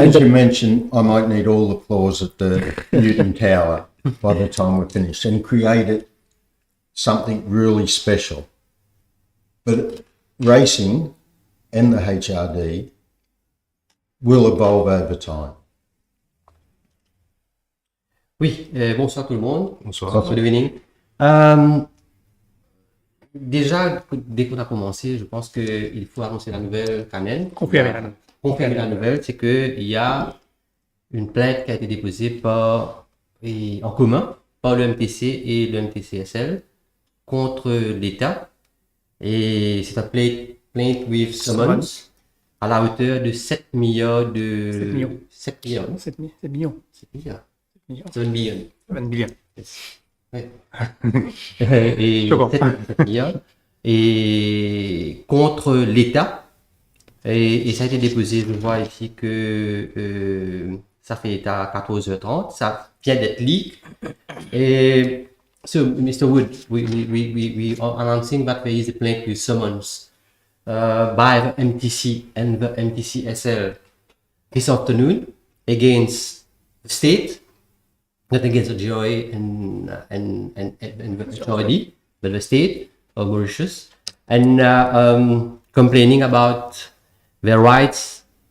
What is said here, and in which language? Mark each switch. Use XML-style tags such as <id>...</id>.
<en>As you mentioned, I might need all the floors at the Newton Tower by the time we're finished and create something really special. But racing and the HRD will evolve over time.</en> <fr>Oui, bonsoir tout le monde. Bonsoir.</fr> <en>Good evening.</en> <fr>Déjà, dès qu'on a commencé, je pense qu'il faut annoncer la nouvelle Canel. Confirmer la nouvelle, c'est qu'il y a une plainte qui a été déposée en commun par le MTC et le MTCSL contre l'État. Et c'est un plainte</fr> <en>with summons</en> <fr>à la hauteur de 7 milliards de... 7 millions. 7 millions. 7 millions. 7 milliards. 7 millions. 7 millions.</fr> <en>Yes.</en> <fr>Ouais. Et 7 milliards. Et contre l'État. Et ça a été déposé, je vois ici que ça fait état à 14h30. Ça vient d'être leak. Et so, Mr.</fr> <en>Wood, we are announcing that there is a plainte with summons by the MTC and the MTCSL this afternoon against the state, not against the GRA and the HRD, but the state of Mauritius, and complaining about their rights</en>